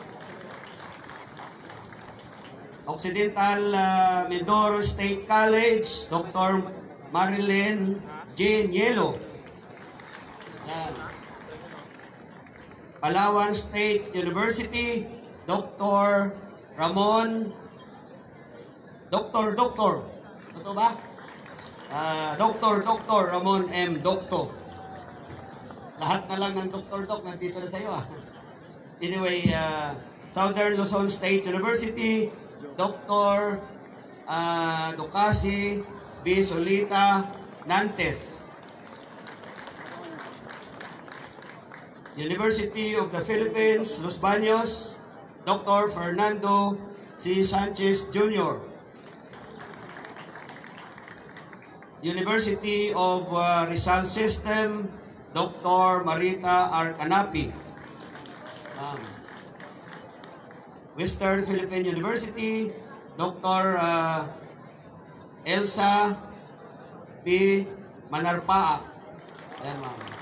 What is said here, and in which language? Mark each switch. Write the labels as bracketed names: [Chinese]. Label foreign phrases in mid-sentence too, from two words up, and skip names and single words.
[Filipino] Occidental Mindoro State College, Dr. Marilyn J. Nielo. Palawan State University, Dr. Ramon, Dr. Ito ba? Dr. Ramon M. Docto. Lahat na lang ng Dr. Doc nandito na sa'yo. Anyway, Southern Luzon State University, Dr. Ducasi B. Solita Nantes. University of the Philippines, Los Baños, Dr. Fernando C. Sanchez Jr. University of Rizal System, Dr. Marita R. Canapi. Western Philippine University, Dr. Elsa B. Manarpaa. Ayan, ma'am.